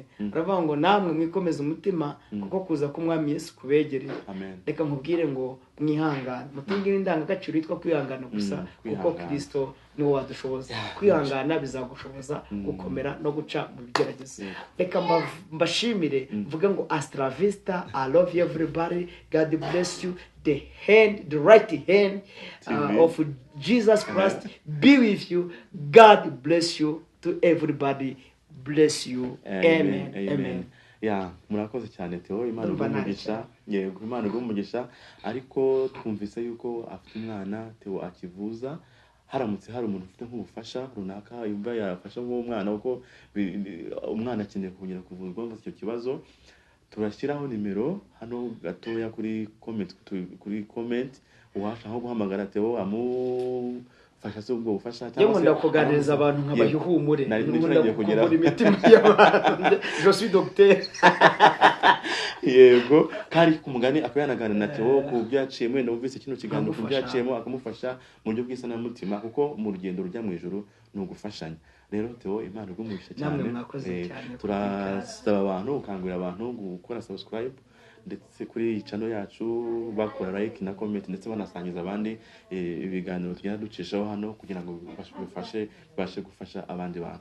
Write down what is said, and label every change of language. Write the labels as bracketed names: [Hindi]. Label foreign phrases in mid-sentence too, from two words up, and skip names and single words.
[Kinyarwanda] aravuga ngo namwe mwikomeze umutima kuko kuza k'umwami Yesu kubegereye. reka nkubwire ngo mwihangane, mutungire indangagaciro yitwa kwihangana gusa, kuko Kristo niwe wadushoboza. kwihangana bizagushoboza gukomera no guca mu bigeragezo. reka mbashimire mvuge ngo Astra Vista, [English] I love you everybody, God bless you. The right hand of Jesus Christ be with you. God bless you to everybody. Bless you. Amen. Amen. [Kinyarwanda] Ya, murakoze cyane Theo, Imana igumugisha. Yego, Imana igumugisha. Ariko twumvise yuko afite umwana Theo akivuza. Haramutse hari umuntu ufite nk'ubufasha runaka yumva yafasha nk'uwo mwana, kuko umwana akeneye kongera kuvuzwa ngo icyo kibazo, turashyiraho nimero hano gatoya kuri comment uwasha nko guhamagara Theo amufasha se ubwo bufasha, cyangwa se ndakuganiriza abantu nk'abayihumure n'ubundi kugera imitima y'abantu. [French] Je suis docteur. [Kinyarwanda] Yego, kandi ku mugani akayanagana na Theo ku byaciyemo, wenda wumvise kino kiganiro ku byaciyemo akamufasha mu buryo bw'isanamutima, kuko mu rugendo rujya mu ijuru ni ugufashanya. rero Theo, Imana igumugisha cyane. Turasaba abantu, ukangurira abantu gukora subscribe ndetse kuri channel yacu, bakora like na comment, ndetse banasangiza abandi ibiganiro tugenda ducishaho hano kugira ngo bibashe gufasha abandi bantu.